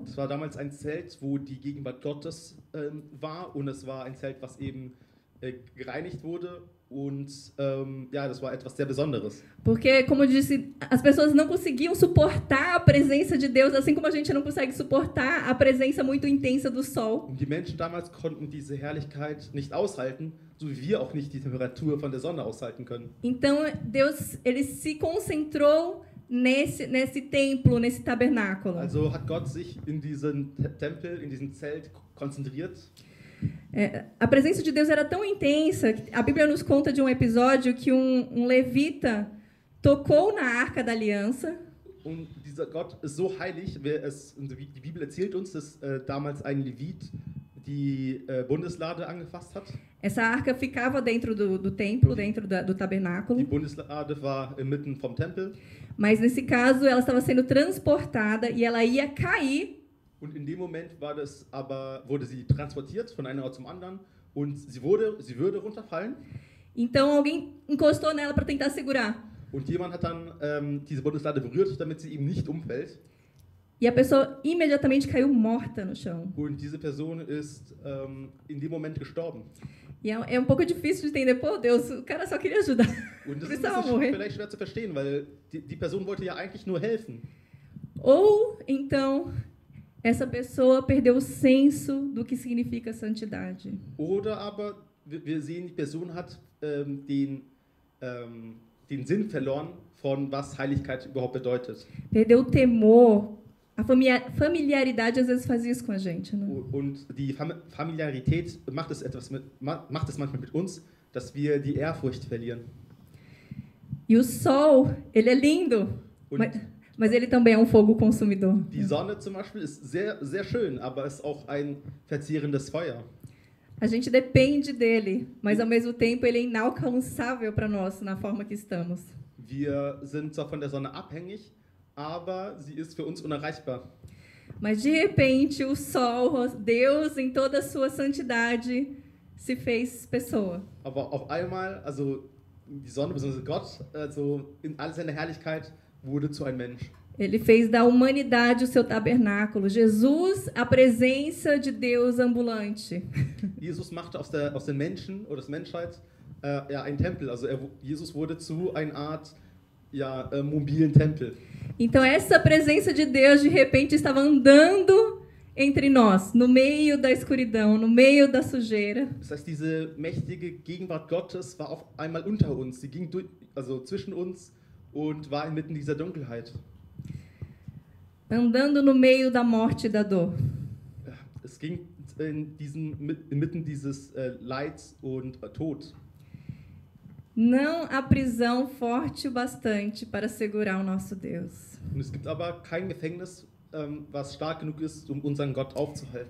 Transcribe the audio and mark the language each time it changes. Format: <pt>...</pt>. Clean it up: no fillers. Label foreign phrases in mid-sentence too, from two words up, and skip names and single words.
<de>Es war damals ein Zelt, wo die Gegenwart Gottes war, und es war ein Zelt, was eben gereinigt wurde, und das war etwas sehr Besonderes.</de> <pt>Porque, como eu disse, as pessoas não conseguiam suportar a presença de Deus, assim como a gente não consegue suportar a presença muito intensa do sol.</pt> <de>Und die Menschen damals konnten diese Herrlichkeit nicht aushalten, so wie wir auch nicht die Temperatur von der Sonne aushalten können.</de> <pt>Então, Deus, ele se concentrou nesse templo, nesse tabernáculo.</pt> <de>Also hat Gott sich in diesen Tempel, in diesem Zelt konzentriert.</de> <pt>A presença de Deus era tão intensa que a Bíblia nos conta de um episódio que um levita tocou na Arca da Aliança.</pt> <de>Und dieser Gott ist so heilig, die Bibel erzählt uns, dass damals ein Levit die Bundeslade angefasst hat.</de> <pt>Essa arca ficava dentro do templo, dentro do tabernáculo.</pt> <de>Die Bundeslade war inmitten vom Tempel.</de> <pt>Mas nesse caso, ela estava sendo transportada e ela ia cair.</pt> <de>Und in dem Moment wurde sie transportiert von einem Ort zum anderen und sie würde runterfallen.</de> <pt>Então alguém encostou nela para tentar segurar.</pt> <de>Und jemand hat dann diese Bundeslade berührt, damit sie eben nicht umfällt.</de> <pt>E a pessoa imediatamente caiu morta no chão.</pt> <de>Und diese Person ist in dem Moment gestorben.</de> <pt>E é um pouco difícil de entender. Pô, Deus, o cara só queria ajudar.</pt> <de>Und das ist</de> <pt>Precisava morrer.</pt> <de>vielleicht schwer zu verstehen, weil die Person wollte ja eigentlich nur helfen.</de> <pt>Ou então essa pessoa perdeu o senso do que significa santidade.</pt> <de>Oder aber wir sehen, die Person hat den Sinn verloren von was Heiligkeit überhaupt bedeutet.</de> <pt>Perdeu o temor. A familiaridade às vezes faz isso com a gente, né?</pt> <de>Und die Familiarität macht es manchmal mit uns, dass wir die Ehrfurcht verlieren.</de> <pt>E o sol, ele é lindo,</pt> <de>Und</de> <pt>mas ele também é um fogo consumidor.</pt> <de>die Sonne zum Beispiel ist sehr, sehr schön, aber ist auch ein verzehrendes Feuer.</de> <pt>A gente depende dele, mas ao mesmo tempo ele é inalcançável para nós na forma que estamos.</pt> <de>Wir sind zwar von der Sonne abhängig, aber sie ist für uns unerreichbar.</de> <pt>Mas de repente o sol, Deus em toda a sua santidade, se fez pessoa.</pt> <de>Aber auf einmal, also die Sonne bzw. Gott, also in all seiner Herrlichkeit, wurde zu einem Mensch.</de> <pt>Ele fez da humanidade o seu tabernáculo. Jesus, a presença de Deus ambulante.</pt> <de>Jesus machte aus den Menschen oder der Menschheit einen Tempel. Also Jesus wurde zu einer Art mobilen Tempel.</de> <pt>Então essa presença de Deus de repente estava andando entre nós, no meio da escuridão, no meio da sujeira.</pt> <de>Das heißt, diese mächtige Gegenwart Gottes war auf einmal unter uns. Sie ging zwischen uns und war inmitten dieser Dunkelheit.</de> <pt>Andando no meio da morte e da dor.</pt> <de>Es ging inmitten dieses Leids und Tod.</de> <pt>Não há prisão forte o bastante para segurar o nosso Deus.</pt> <de>Und es gibt aber kein Gefängnis, was stark genug ist, um unseren Gott aufzuhalten.</de>